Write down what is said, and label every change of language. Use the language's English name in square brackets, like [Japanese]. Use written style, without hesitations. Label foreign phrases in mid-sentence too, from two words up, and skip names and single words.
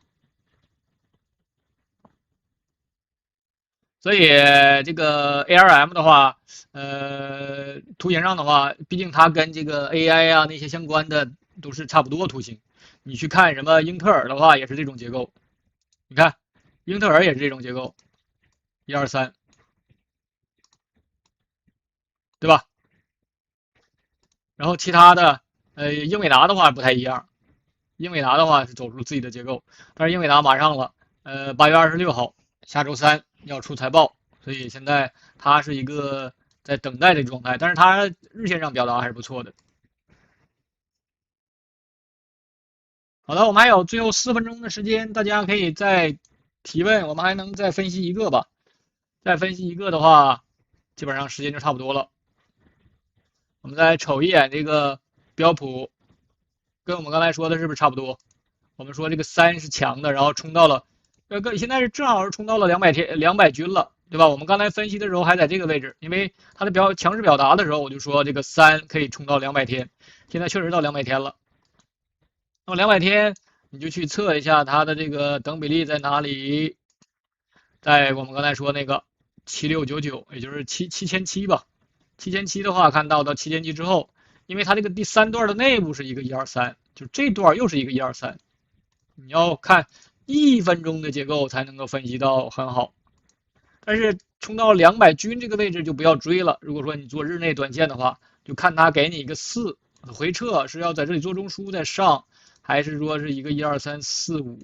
[Chinese] 所以這個 ARM 的話，圖形上的話，畢竟它跟這個 AI 啊那些相關的都是差不多圖形。你去看什麼英特爾的話，也是這種結構。你看，英特爾也是这種結構，123，對吧？然後其他的，英偉達的話不太一樣，英偉達的話是走出自己的結構，但是英偉達馬上了，8月26號，下周3要出財報，所以現在它是一個在等待的狀態，但是它日線上表達還是不錯的。好的，我們還有最後4分鐘的時間，大家可以再提問，我們還能再分析一個吧？再分析一個的話，基本上時間就差不多了。我們再瞅一眼這個標普，跟我們剛才說的是不是差不多？我們說這個3是強的，然後衝到了，現在是正好是衝到了200均了，对吧？我們剛才分析的時候還在這個位置，因為它的強势表達的時候，我就說這個3可以衝到200天，現在確實到200天了。那麼200天你就去測一下它的這個等比例在哪裡，在我們剛才說那個7699，也就是7700吧。7700的話，看到7700之後，因為它这個第3段的內部是一個123，就這段又是一個123，你要看1分鐘的結構才能夠分析到很好。但是衝到200均這個位置就不要追了。如果說你做日內短線的話，就看它給你一個4回撤，是要在這裡做中樞再上，還是說是一個12345？